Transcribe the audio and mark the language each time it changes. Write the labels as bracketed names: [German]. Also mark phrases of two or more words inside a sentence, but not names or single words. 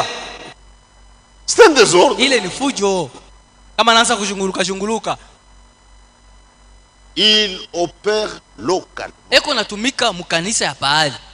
[French] C'est un désordre. [Swahili] Ile ni fujo. Kama anaanza kuzunguluka. [French] Il opère local. [Swahili] Eko natumika mkanisa ya pahali.